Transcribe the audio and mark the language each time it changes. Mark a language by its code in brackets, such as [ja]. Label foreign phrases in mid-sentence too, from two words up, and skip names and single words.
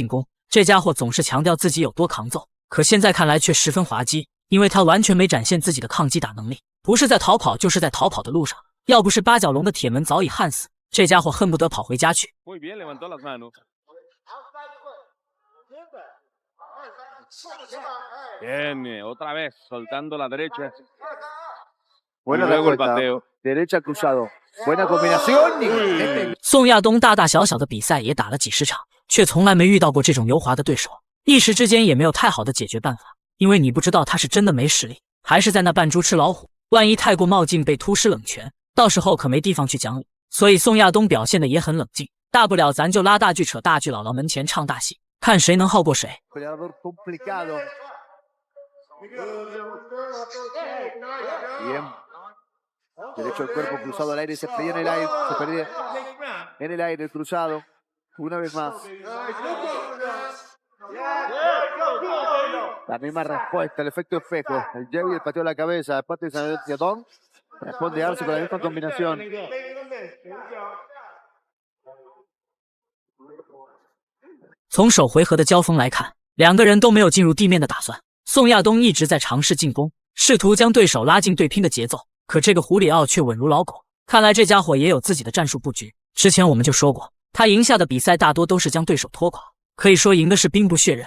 [zh] 攻，这家伙总是强调自己有多抗揍，可现在看来却十分滑稽，因为他完全没展现自己的抗击打能力，不是在逃跑就是在逃跑的路上，要不是八角笼的铁门早已焊死，这家伙恨不得跑回家去。 [es] Bien, otra vez soltando la derecha. Buena luego el respuesta. pateo. Derecha cruzado. Buena combinación. Y... [zh] 宋亚东大大小小的比赛也打了几十场，却从来没遇到过这种油滑的对手，一时之间也没有太好的解决办法，因为你不知道他是真的没实力，还是在那扮猪吃老虎。万一太过冒进被突施冷拳，到时候可没地方去讲理。所以宋亚东表现的也很冷静，大不了咱就拉大锯扯大锯，姥姥门前唱大戏，看谁能耗过谁。 [es] Bien. Derecho al cuerpo cruzado al aire, se perdía en el aire, se perdía en el aire, cruzado. Una vez más. La misma respuesta, el efecto espejo. El jab y el pateo a la cabeza. De parte de Sanadón. Responde Arce con la misma combinación. [zh] 从首回合的交锋来看，两个人都没有进入地面的打算。宋亚东一直在尝试进攻，试图将对手拉进对拼的节奏，可这个胡里奥却稳如老狗。看来这家伙也有自己的战术布局。之前我们就说过，他赢下的比赛大多都是将对手拖垮，可以说赢的是兵不血刃。